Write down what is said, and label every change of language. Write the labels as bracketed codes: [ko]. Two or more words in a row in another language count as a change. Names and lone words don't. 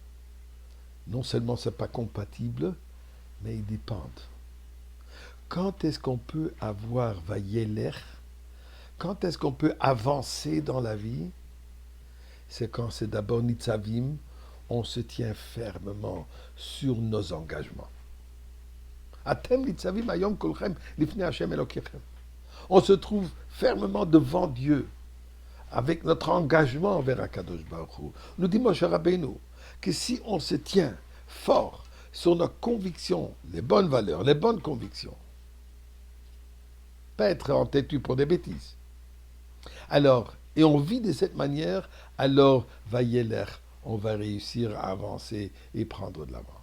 [fr] Non seulement ce n'est pas compatible, mais ils dépendent. Quand est-ce qu'on peut avoir vayeler? Quand est-ce qu'on peut avancer dans la vie? C'est quand c'est d'abord nitzavim, on se tient fermement sur nos engagements. [he] אתם נצבים היום כולכם לפני השם אלוקיכם. [fr] On se trouve fermement devant Dieu, avec notre engagement envers [he] הקדוש ברוך הוא. [fr] Nous dit Moshe Rabbeinu que si on se tient fort sur nos convictions, les bonnes valeurs, les bonnes convictions, pas être entêtu pour des bêtises, alors, et on vit de cette manière, alors, vayeler, on va réussir à avancer et prendre de l'avance.